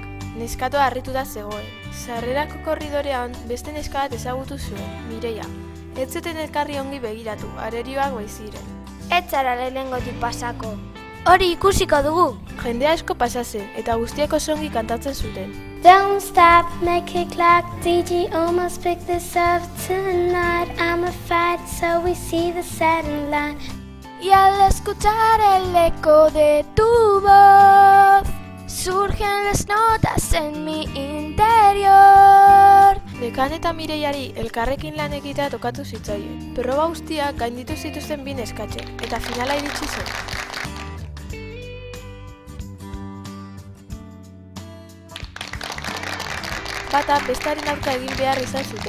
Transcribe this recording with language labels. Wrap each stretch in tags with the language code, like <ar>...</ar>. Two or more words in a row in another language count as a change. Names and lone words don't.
<eu>Neskatoa harrituta zegoen. Sarrerako korridorean beste neska bat ezagutu zuen, Mireia. Ez zuten elkarri ongi begiratu, arerioak baiziren. Ez zara lehenengotik pasako. Hori ikusiko dugu. Jende asko pasa zen, eta guztiek oso ongi kantatzen zuten.</eu> <en>Don't stop, make it clap, DJ almost picked this up tonight. I'm a fight, so we see the setting line.</en> <es>Y al escuchar el eco de tu voz, surgen las notas en mi interior.</es> <eu>Nekane eta Mireiari elkarrekin lan egitea tokatu zitzaien. Proba guztiak gainditu zituzten bi neskatzek, eta finala iritsi zen. Bata bestaren aurka egin behar izan zuten.</eu>